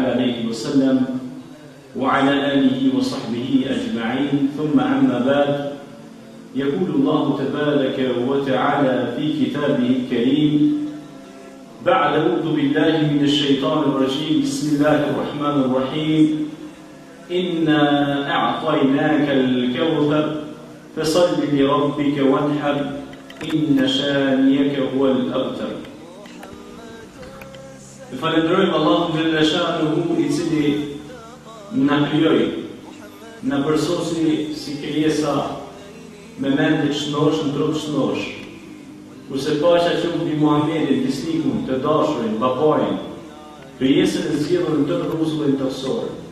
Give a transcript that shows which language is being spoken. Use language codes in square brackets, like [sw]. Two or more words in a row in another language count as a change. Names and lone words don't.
[ar] عليه وسلم وعلى آله وصحبه أجمعين ثم أما بعد يقول الله تبارك وتعالى في كتابه الكريم بعد أعوذ بالله من الشيطان الرجيم بسم الله الرحمن الرحيم إنا أعطيناك الكوثر فصل لربك وانحر إن شانيك هو الأبتر. [sq] Falenderojmë Allahun [ar] جل شأنه [sq] I cili na krijoi, na përsosi si krijesa me mendje të shnosh, në trup shnosh. Kurse paqja që mbi Muhamedit, besnikun, të dashurin, babain, krijesën e zgjedhur në të rregullin toksor.